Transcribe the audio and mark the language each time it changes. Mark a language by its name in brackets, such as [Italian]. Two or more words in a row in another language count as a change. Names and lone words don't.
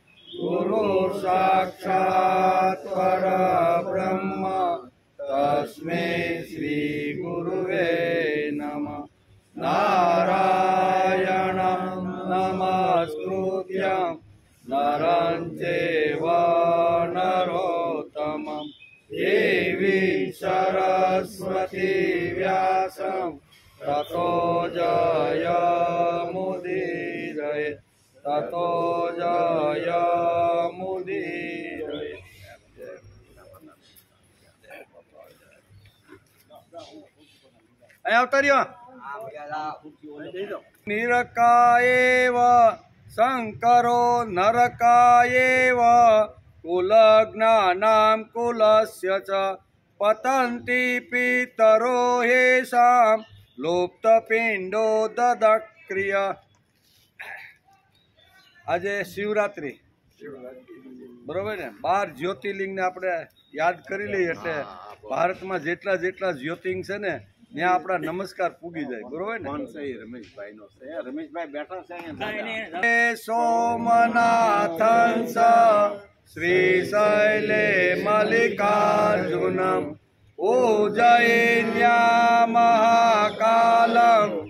[Sanskrit] गुरुर्साक्षात् परब्रह्म तस्मै श्री गुरुवे नमः नारायणं नमस्कृत्य नरं चैव नरोत्तमं देवी सरस्वती व्यासं ततो जयमुदीरये ततो जयमुदीरये [Gujarati] અહીંયા આવતા રહ્યો [Sanskrit] निरकायेव शंकरो नरकायेव कुलज्ञानां कुलस्य च पतन्ति पितरो येषां लुप्तपिण्डो ददक्रिया। [Gujarati] આજે શિવરાત્રી બરોબર ને, 12 જ્યોતિર્લિંગને આપણે યાદ કરી લઈએ એટલે ભારતમાં જેટલા જેટલા જ્યોતિર્લિંગ છે ને ત્યાં આપણા નમસ્કાર પૂગી જાય, બરોબર ને? રમેશભાઈ બેઠા છે [Sanskrit] सोमनाथं श्रीशैले मल्लिकार्जुनम् उज्जैन्यां महाकालम्